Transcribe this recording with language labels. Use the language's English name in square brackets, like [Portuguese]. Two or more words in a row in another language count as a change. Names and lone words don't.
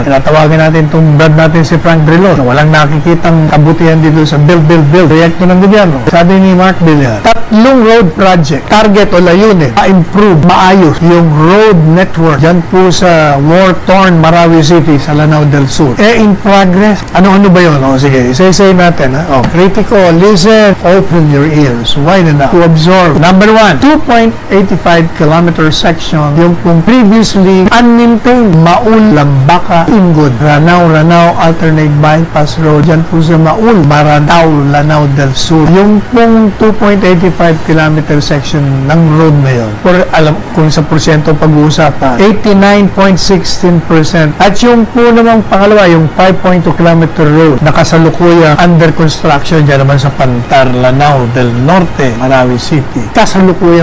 [Filipino] Tinatawagan natin itong brad natin si Frank Drilon na walang nakikitang kabutihan dito sa build proyekto ng gobyerno. Sabi ni Mark Villar, tatlong [English] road project, [Filipino] target o layunin, ma-improve, maayos yung [English] road network [Filipino] dyan po sa war-torn Marawi City sa Lanao del Sur. [English] In progress. [Filipino] Ano ba yun? O sige, isa-isay natin. [English] Critical, listen, open your ears, widen up to absorb. [Filipino] Number 1, 2.85 [English] kilometer section, [Filipino] yung pong [English] previously unmaintained [Filipino] Maul, Lambaka, Ingod, Ranao, [English] alternate bypass road [Filipino] dyan po sa Maul, Maranao, Lanao del Sur. Yung pong 2.85 [English] kilometer section [Filipino] ng road na yun, alam kung sa porsyento pag-uusapan, 89.16%. At yung po namang pangalawa, yung 5.2 [English] kilometer road, [Filipino] nakasalukuyang [English] under construction [Filipino] dyan naman sa Pantar, Lanao del Norte, Marawi City. Kasalukuyang.